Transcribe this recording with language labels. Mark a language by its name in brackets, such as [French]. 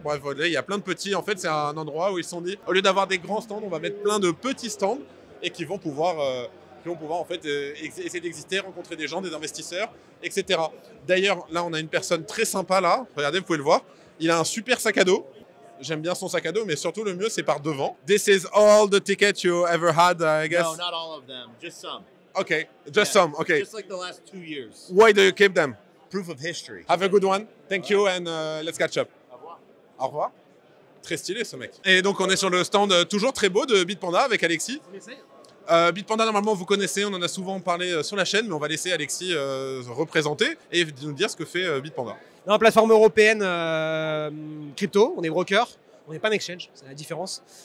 [French] Bref, voilà, il y a plein de petits. En fait, c'est un endroit où ils se sont dit, au lieu d'avoir des grands stands, on va mettre plein de petits stands et qui vont pouvoir en fait essayer d'exister, rencontrer des gens, des investisseurs, etc. D'ailleurs, là, on a une personne très sympa là. Regardez, vous pouvez le voir. Il a un super sac à dos. J'aime bien son sac à dos, mais surtout le mieux, c'est par devant. [English] This is all the tickets you ever had, I guess. No, not all of them, just some. Okay, just some. Okay. Just like the last 2 years. Why do you keep them? Proof of history. Have a good one. Thank you and let's catch up. [French] Au revoir. Au revoir. Très stylé ce mec. Et donc on est sur le stand toujours très beau de Bitpanda avec Alexis. Bitpanda, normalement vous connaissez, on en a souvent parlé sur la chaîne, mais on va laisser Alexis représenter et nous dire ce que fait Bitpanda. Non, plateforme européenne crypto, on est broker, on n'est pas un exchange, c'est la différence.